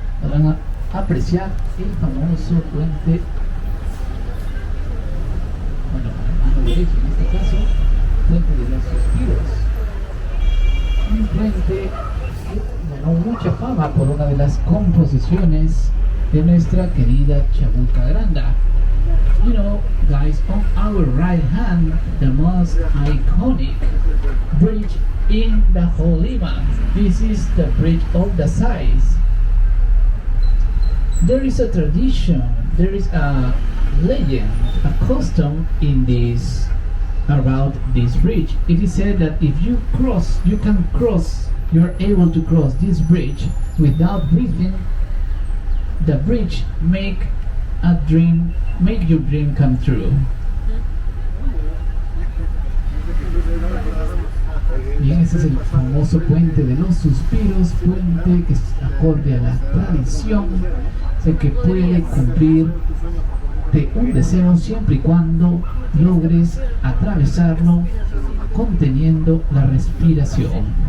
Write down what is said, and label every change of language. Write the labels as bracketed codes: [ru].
[es] Van a apreciar el famoso puente, bueno, a la mano derecha en este caso, puente de los suspiros. Un puente que ganó mucha fama por una de las composiciones de nuestra querida Chabuca Granda. [en] You know, guys, on our right hand, the most iconic bridge in the whole Lima. This is the bridge of the size. There is a tradition, there is a legend, a custom in this about this bridge. It is said that if you cross, you are able to cross this bridge without breathing. The bridge make your dream come true. [es] Bien, ese es el famoso puente de los suspiros, puente que es acorde a la tradición, sé que puede cumplirte un deseo siempre y cuando logres atravesarlo conteniendo la respiración.